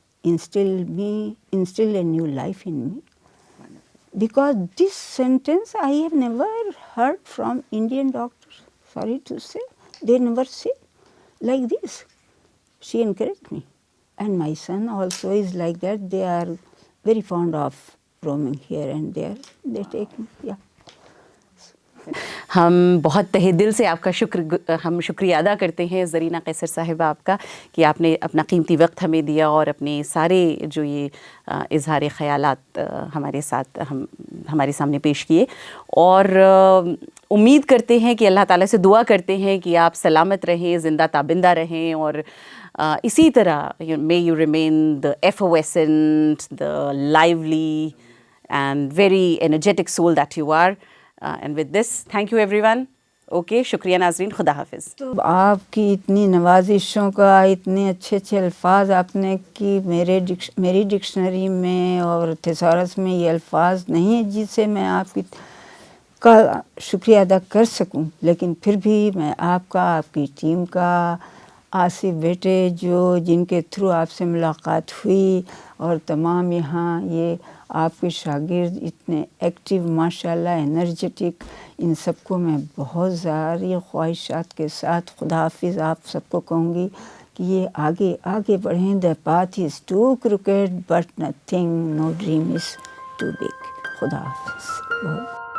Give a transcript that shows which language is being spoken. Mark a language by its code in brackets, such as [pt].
[en] instill a new life in me. Because this sentence I have never heard from Indian doctors. Sorry to say, they never say like this. She encouraged me. And my son also is like that. They are very fond of roaming here and there. They take me, yeah. [ur] ہم بہت تہہ دل سے آپ کا ہم شکریہ ادا کرتے ہیں زرینہ قیصر صاحبہ آپ کا کہ آپ نے اپنا قیمتی وقت ہمیں دیا اور اپنے سارے جو یہ اظہار خیالات ہمارے سامنے پیش کیے، اور امید کرتے ہیں کہ اللہ تعالیٰ سے دعا کرتے ہیں کہ آپ سلامت رہیں، زندہ تابندہ رہیں، اور اسی طرح [en] may you remain the effervescent, the lively and very energetic soul that you are. And with this, thank you everyone. [ur] Okay, شکریہ ناظرین، خدا حافظ. تو آپ کی اتنی نوازشوں کا، اتنے اچھے اچھے الفاظ آپ نے کی، میری ڈکشنری میں اور تھیسورس میں یہ الفاظ نہیں ہیں جس سے میں آپ کا شکریہ ادا کر سکوں، لیکن پھر بھی میں آپ کا، آپ کی ٹیم کا، آصف بیٹے جن کے تھرو آپ سے ملاقات ہوئی، اور تمام یہاں یہ آپ کے شاگرد اتنے ایکٹیو ماشاء اللہ، انرجیٹک، ان سب کو میں بہت ساری خواہشات کے ساتھ خدا حافظ آپ سب کو کہوں گی کہ یہ آگے بڑھیں. [en] the path is too crooked but nothing, no dream is too big. [ur] خدا حافظ.